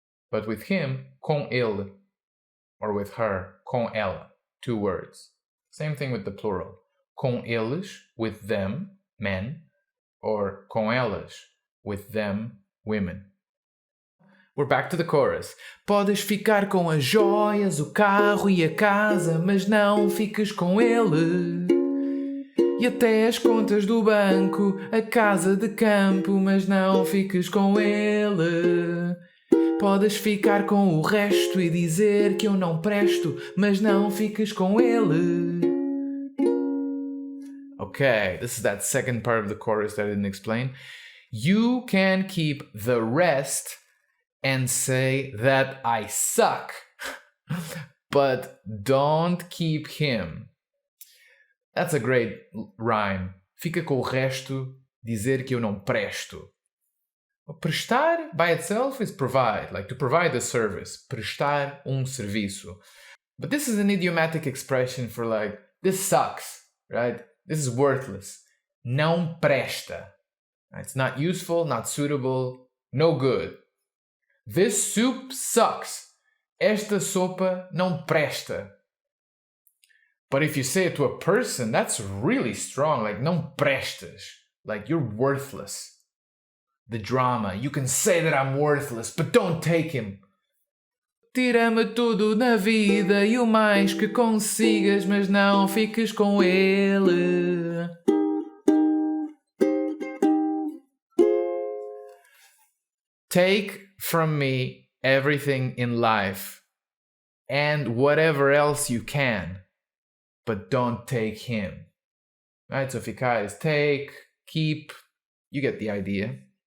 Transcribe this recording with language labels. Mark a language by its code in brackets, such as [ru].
[en] But with him, [pt] com ele. [en] Or with her, [pt] com ela. [en] Two words. Same thing with the plural. [pt] Com eles, [en] with them, men. Or [pt] com elas, [en] with them, women. We're back to the chorus. [pt] Podes ficar com as joias, o carro e a casa, mas não fiques com ele. E até as contas do banco, a casa de campo, mas não fiques com ele. Podes ficar com o resto e dizer que eu não presto, mas não fiques com ele. [en] Okay, this is that second part of the chorus that I didn't explain. You can keep the rest and say that I suck, but don't keep him. That's a great rhyme. [pt] Fica com o resto, dizer que eu não presto. [en] Prestar by itself is provide, like to provide a service. [pt] Prestar serviço. [en] But this is an idiomatic expression for like, this sucks, right? This is worthless. [pt] Não presta. [en] It's not useful, not suitable, no good. This soup sucks. [pt] Esta sopa não presta. [en] But if you say it to a person, that's really strong. Like, [pt] não prestas. [en] Like, you're worthless. the drama. You can say that I'm worthless, but don't take him. [pt] Tira-me tudo na vida e o mais que consigas, mas não fiques com ele. [en] Take from me everything in life and whatever else you can, but don't take him. Right? So ficar is take, keep, you get the idea.